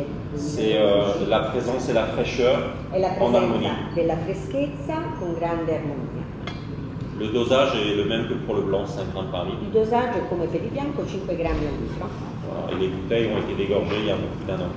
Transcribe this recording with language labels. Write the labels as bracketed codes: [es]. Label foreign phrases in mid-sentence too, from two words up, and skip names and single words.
[fr] c'est la présence et la fraîcheur [it] è la [fr] en harmonie. [it] presenza della freschezza con grande armonia. [fr] Le dosage est le même que pour le blanc, 5 grammes par litre. [it] Il dosaggio è come per il bianco 5 grammi al litro [fr] Voilà, et les bouteilles ont été dégorgées il y a un peu plus d'un an.